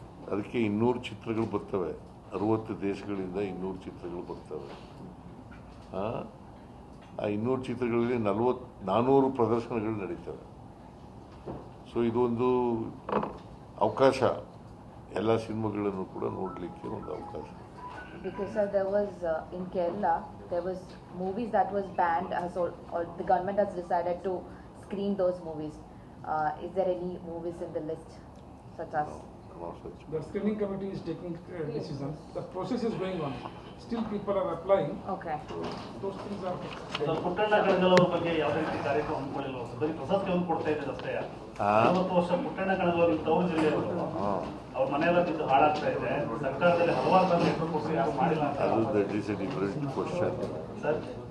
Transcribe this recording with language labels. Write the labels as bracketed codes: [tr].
[kn] ಅದಕ್ಕೆ 200 ಚಿತ್ರಗಳು ಬರ್ತವೆ, 60 ದೇಶಗಳಿಂದ 200 ಚಿತ್ರಗಳು ಬರ್ತವೆ. ಆ 200 ಚಿತ್ರಗಳಲ್ಲಿ 400 ಪ್ರದರ್ಶನಗಳು ನಡೀತವೆ. ಸೊ ಇದೊಂದು ಅವಕಾಶ, ಎಲ್ಲ ಸಿನಿಮಾಗಳನ್ನು ಕೂಡ ನೋಡಲಿಕ್ಕೆ ಒಂದು ಅವಕಾಶ. [en] Because there was in Kerala there was movies that was banned or the government has decided to screen those movies. Is there any movies in the list such as? No such. The screening committee is taking decisions. The process is going on. Still people are applying. Okay. Those things are. [kn] Puttanna Kanagal ಅವ್ರ ಬಗ್ಗೆ ಯಾವುದೇ ರೀತಿ ಕಾರ್ಯಕ್ರಮ ಹಮ್ಮಿಕೊಳ್ಳಿಲ್ಲ sir, ಬರೀ ಪ್ರಶಸ್ತಿ ಒಂದು ಕೊಡ್ತಾ ಇದ್ದಾರೆ ಅಷ್ಟೇ. 40 ವರ್ಷ ಪುಟ್ಟಣ್ಣ ಕಣಗಾಲ್ ತವರು ಜಿಲ್ಲೆಯವರು, ಅವ್ರ ಮನೆಯೆಲ್ಲ ಬಿದ್ದು ಹಾಳಾಗ್ತಾ ಇದೆ. ಸರ್ಕಾರದಲ್ಲಿ ಹಲವಾರು ಸಲ ನೆಟ್ವರ್ಕ್ ಕೊಟ್ಟು ಯಾರು ಮಾಡಿಲ್ಲ ಅಂತ. ಅದು [en] That is a different question. [kn] Sir